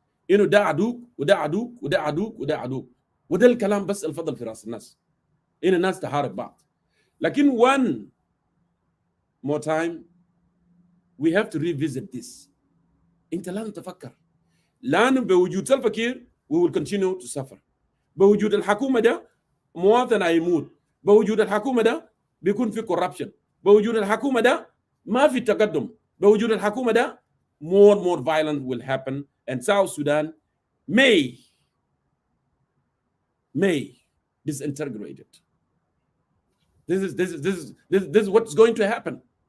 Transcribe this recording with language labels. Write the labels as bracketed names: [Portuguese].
[Arabic] إنه ده عدوك وده عدوك وده عدوك وده عدوك، وده الكلام بس الفضل في راس الناس، إن الناس تحارب بعض. لكن [English] one more time we have to revisit this. [Arabic] أنت لازم تفكر، لأنه بوجود سلفا كير [English] we will continue to suffer. [Arabic] بوجود الحكومة ده مواطن هيموت، بوجود الحكومة ده بيكون في corruption، بوجود الحكومة ده ما في تقدم، بوجود الحكومة ده [English] more violence will happen and South Sudan may disintegrate it. This is what's going to happen.